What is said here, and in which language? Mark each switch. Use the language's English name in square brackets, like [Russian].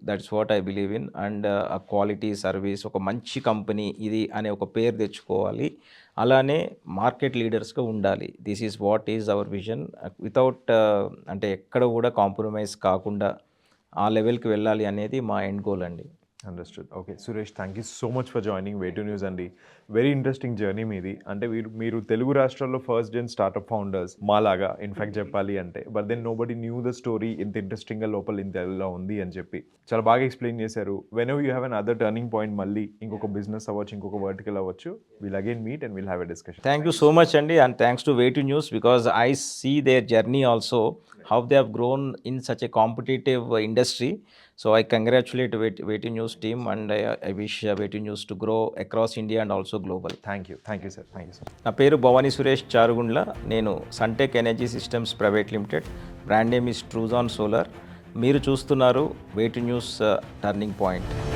[English] That's what I believe in, and a quality service, [Telugu] ఒక మంచి company ఇది అనే ఒక పేరు తెచ్చుకోవాలి. అలానే మార్కెట్ లీడర్స్గా ఉండాలి. [English] This is what is our vision. [Telugu] Without అంటే ఎక్కడ కూడా కాంప్రమైజ్ కాకుండా ఆ లెవెల్కి వెళ్ళాలి అనేది మా ఎండ్ గోల్ అండి. [English] Understood. Okay Suresh, thank you so much for joining Way to News అండి. Very interesting journey మీది. [Telugu] అంటే మీరు తెలుగు రాష్ట్రాల్లో ఫస్ట్ జెన్ స్టార్ట్అప్ ఫౌండర్స్ మాలాగా ఇన్ఫ్యాక్ట్ చెప్పాలి అంటే, [English] but then nobody knew the story [Telugu] ఇంత ఇంట్రెస్టింగ్గా లోపల ఇంత ఎలా ఉంది అని చెప్పి చాలా బాగా ఎక్స్ప్లెయిన్ చేశారు. [English] whenever you have another turning point, [Telugu] మళ్ళీ ఇంకొక బిజినెస్ అవ్వచ్చు, ఇంకొక వర్టికల్ అవ్వచ్చు, [English] Will again meet and will have a discussion. Thank you so much అండి, and thanks to Way to News because I see their journey also, how they have grown in such a competitive industry. So I congratulate Way to News team, and I wish Way to News to grow across India and also global. Thank you sir. Thank you sir. [Telugu] నా పేరు భవానీ సురేష్ చారుగుండ్ల. నేను Suntech energy systems private limited. Brand name is ట్రూజాన్ solar. మీరు చూస్తున్నారు way to news turning point.